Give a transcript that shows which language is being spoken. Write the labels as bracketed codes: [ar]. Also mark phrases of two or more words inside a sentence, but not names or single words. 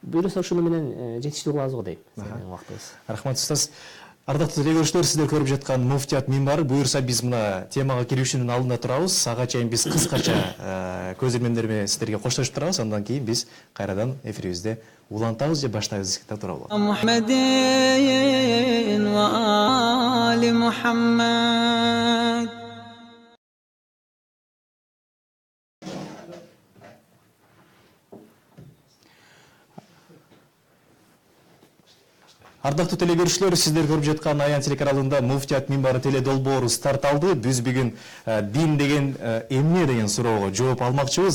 [ky] буюрса ушуну менен жетиштүү кылабыз го дейм. Сенин убактыбыз. Рахмат устаз. Ардактуу телекөрүүчүлөр, сиздер көрүп жаткан муфтият минбары. Буюрса биз мына темага кирүүшүнүн алдында турабыз. Ага чейин биз кыскача көз ирмемдер менен сиздерге коштошуп турабыз. Андан кийин биз кайрадан эфирибизде улантабыз же баштайбыз десек туурабы. [ar] محمد وآل محمد. [ky] Ардактуу телекөрүүчүлөр, сиздер көрүп жаткан Аян телеканалында муфтият минбары теле долбоору старт алды. Биз бүгүн дин деген эмне деген суроого жооп алмакчыбыз.